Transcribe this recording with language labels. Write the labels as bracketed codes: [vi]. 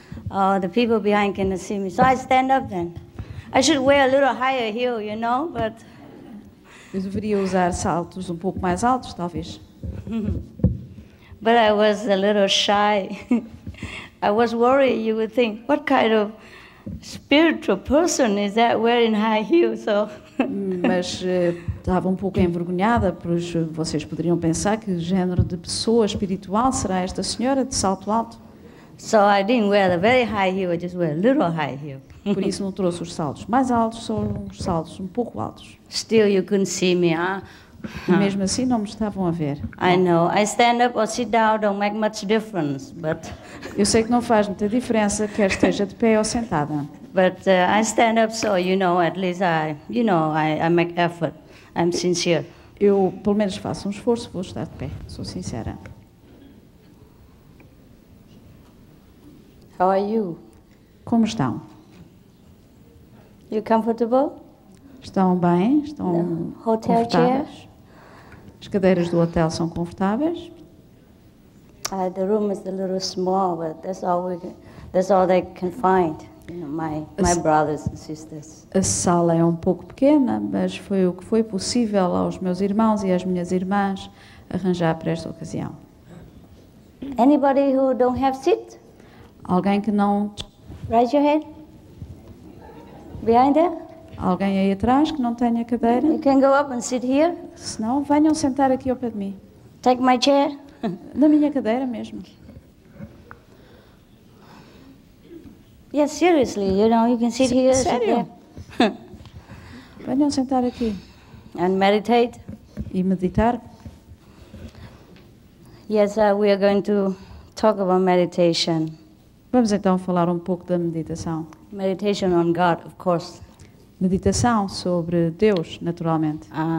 [en] Oh, the people behind cannot see me, so I stand up then. I should wear a little higher heel, you know, but... [pt] Eu deveria usar saltos um pouco mais altos, talvez. [en] But I was a little shy. I was worried you would think, what kind of spiritual person is that wearing high heels? So... [pt] Mas estava um pouco envergonhada, pois vocês poderiam pensar que género de pessoa espiritual será esta senhora de salto alto. [en] So I didn't wear the very high heel, I just wear a little high heel. [pt] Por isso não trouxe os saltos mais altos, só uns saltos um pouco altos. [en] Still you couldn't see me, huh? [pt] E mesmo assim não me estavam a ver. [en] I know. I stand up or sit down don't make much difference, but... [pt] Eu sei que não faz muita diferença, quer esteja de pé ou sentada. [en] But I stand up so, you know, at least I make effort. I'm sincere. [pt] Eu, pelo menos, faço um esforço, vou estar de pé, sou sincera. [en] How are you? [pt] Como estão? [en] You comfortable? [pt] Estão bem? Estão [en] Hotel [pt] confortáveis? [en] chair? [pt] As cadeiras do hotel são confortáveis? [en] The room is a little small, but that's all they can find. You know, my brothers and sisters. [pt] A sala é um pouco pequena, mas foi o que foi possível aos meus irmãos e às minhas irmãs arranjar para esta ocasião. [en] Anybody who don't have seat? [pt] Alguém que não... [en] Raise your hand. Behind there? [pt] Alguém aí atrás que não tenha cadeira? [en] You can go up and sit here. [pt] Se não, venham sentar aqui ao pé de mim. [en] Take my chair. [pt] Na minha cadeira mesmo. [en] Yes, seriously, you know, you can sit here, [pt] Sério? [en] sit there. [pt] Venham sentar aqui. [en] And meditate. [pt] E meditar. [en] Yes, we are going to talk about meditation. [pt] Vamos então falar um pouco da meditação. [en] Meditation on God, of course. [pt] Meditação sobre Deus, naturalmente.